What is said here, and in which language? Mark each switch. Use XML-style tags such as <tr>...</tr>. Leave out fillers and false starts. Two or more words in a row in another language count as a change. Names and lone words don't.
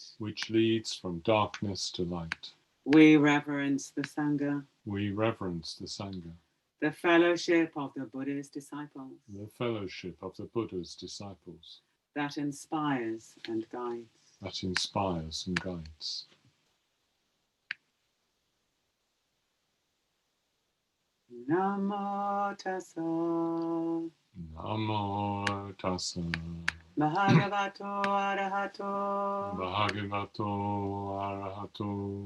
<en>which leads from darkness to light. We reverence the Sangha, We reverence the Sangha, the fellowship of the Buddha's disciples, the fellowship of the Buddha's disciples, that inspires and guides. that inspires and guides.</en> <pi>Namo tassa Namo tassa bhagavato arahato bhagavato arahato</pi>